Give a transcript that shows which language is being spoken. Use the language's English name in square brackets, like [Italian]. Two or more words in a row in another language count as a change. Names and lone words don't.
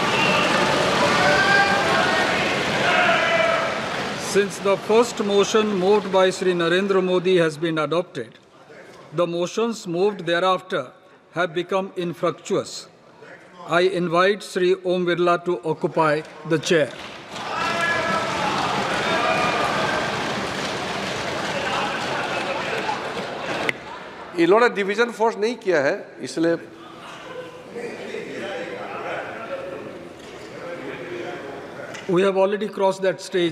[English] Since the first motion moved by Sri Narendra Modi has been adopted, the motions moved thereafter have become infructuous. I invite Sri Om Birla to occupy the chair. [Hindi] इन्होंने [English] division force [Hindi] नहीं किया है, इसलिए [English] We have already crossed that stage.